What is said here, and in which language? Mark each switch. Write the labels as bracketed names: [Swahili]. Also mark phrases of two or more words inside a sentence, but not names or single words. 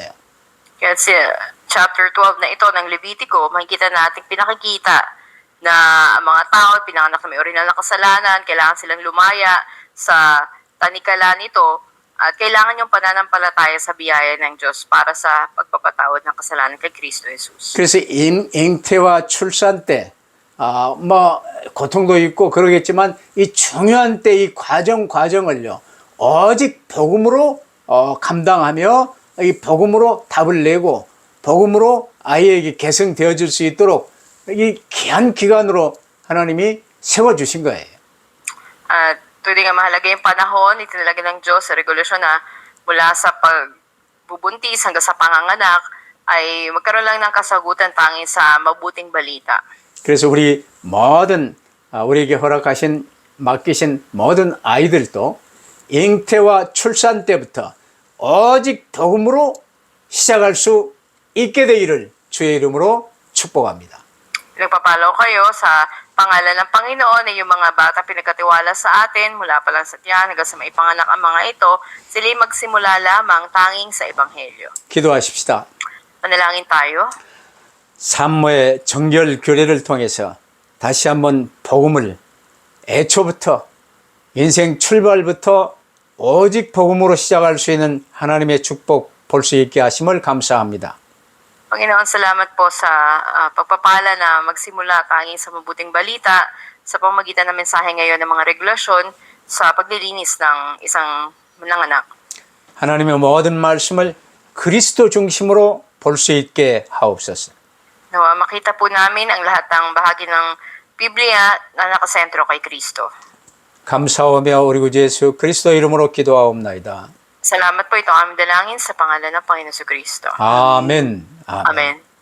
[Filipino] Kaya sa chapter 12 na ito ng Levitico, makikita natin pinakikita na ang mga tao pinanganak na may orinal na kasalanan, kailangan silang lumaya sa tanikala nito, at kailangan yung pananampalataya sa biyaya ng Diyos para sa pagpapatawad ng kasalanan kay Kristo Jesus. [Korean] 그래서 잉태와 출산 때, 뭐 고통도 있고 그러겠지만 이 중요한 때 이 과정을요 오직 복음으로 감당하며 이 복음으로 답을 내고 복음으로 아이에게 개성되어질 수 있도록 이 귀한 기간으로 하나님이 세워주신 거예요. [Filipino] At tuloy nga mahalaga yung panahon, itinalaga ng Diyos sa regulasyon na mula sa pagbubuntis hanggang sa panganganak ay magkaroon lang ng kasagutan tanging sa mabuting balita. [Korean] 그래서 우리 모든 우리에게 맡기신 모든 아이들도 잉태와 출산 때부터 오직 복음으로 시작할 수 있게 되기를 주의 이름으로 축복합니다. [Filipino] Nagpapalo kayo sa pangalan ng Panginoon na yung mga bata pinagkatiwala sa atin mula pa lang sa tiyan hanggang sa maipanganak ang mga ito, sila'y magsimula lamang tanging sa Ebanghelyo. [Korean] 기도하십시다. [Filipino] Manalangin tayo. [Korean] 산모의 정결 교례를 통해서 다시 한번 복음을 애초부터 인생 출발부터 오직 복음으로 시작할 수 있는 하나님의 축복 볼 수 있게 하심을 감사합니다. [Filipino] Panginoon, salamat po sa pagpapala na magsimula tanging sa mabuting balita sa pamamagitan ng mensahe ngayon ng mga regulasyon sa paglilinis ng isang mananganak. [Korean] 하나님의 모든 말씀을 그리스도 중심으로 볼 수 있게 하옵소서. [Filipino] Nawa makita po namin ang lahat ng bahagi ng Biblia na nakasentro kay Kristo. [Korean] 감사하며 우리 구주 예수 그리스도 이름으로 기도하옵나이다. [Filipino] Salamat po ito ang aming dalangin sa pangalan ng Panginoon Kristo. [Korean] 아멘. [Filipino] Amen.